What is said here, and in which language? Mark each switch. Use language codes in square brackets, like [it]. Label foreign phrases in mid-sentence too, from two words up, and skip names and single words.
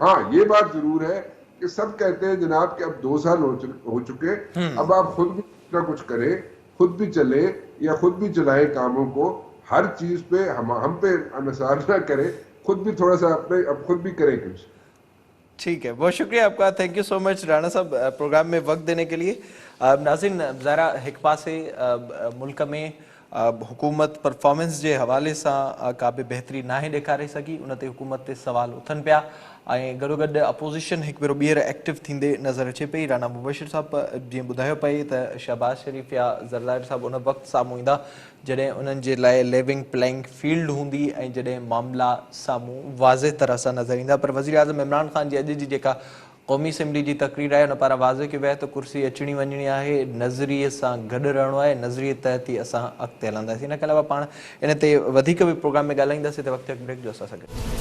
[ur] ہاں یہ بات ضرور ہے کہ سب کہتے ہیں جناب کہ اب 2 سال ہو چکے, اب آپ خود بھی نہ کچھ کریں, خود بھی چلے یا خود بھی چلائیں کاموں کو, ہر چیز پہ ہم پہ انحصار نہ کریں, خود بھی تھوڑا سا اپنے اب خود بھی کریں کچھ. ٹھیک ہے, بہت شکریہ آپ کا, [en] thank you so much [ur] رانا صاحب پروگرام میں وقت دینے کے لیے. ناظرین, ذرا ایک پاسے ملک میں حکومت پرفارمنس کے حوالے سے قابل بہتری نہ [sd] ॾेखारे सघी, उन ते हुकूमत ते सवाल उथनि पिया, ऐं गॾोगॾु अपोज़िशन हिकु भेरो ॿीहर एक्टिव थींदे नज़र अचे पई. राना मुबशिर साहब जीअं ॿुधायो पई त शहबाज शरीफ़ या ज़रदारी साहब उन वक़्तु साम्हूं ईंदा जॾहिं उन्हनि जे लाइ [en] living playing field [sd] हूंदी ऐं जॾहिं मामला साम्हूं वाज़े तरह सां नज़र ईंदा. पर वज़ीर आज़म इमरान ख़ान जी अॼु जी जेका क़ौमी असैम्बली जी तक़रीर आहे उन पारां वाज़े कयो वियो आहे त कुर्सी अचणी वञणी आहे, नज़रिए सां गॾु रहणो आहे, नज़रिए तहत ई असां अॻिते हलंदासीं. इन खां अलावा पाण इन ते वधीक बि प्रोग्राम में ॻाल्हाईंदासीं, त वक़्तु ब्रेक जो असां सां गॾु.